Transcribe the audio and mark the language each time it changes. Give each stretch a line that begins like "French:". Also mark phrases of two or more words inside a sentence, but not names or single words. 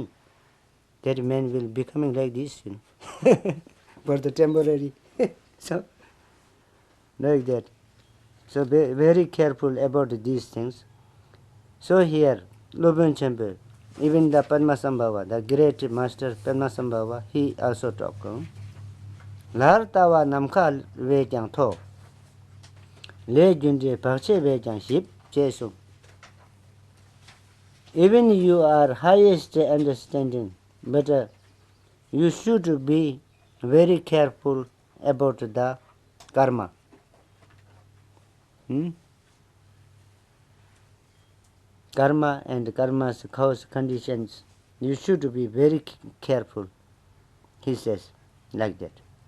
English: That man will becoming like this, for the temporary. So like that. So be very careful about these things. So here, Lobön Chamber, even the Padmasambhava, the great master Padmasambhava, he also talked.
Tibetan: Lar tawa namka ve jang tho, le junje pakche ve jang ship chesu.
English: Even you are highest understanding, but you should be very careful about the karma. Karma and karma's cause conditions, you should be very careful, he says, like that.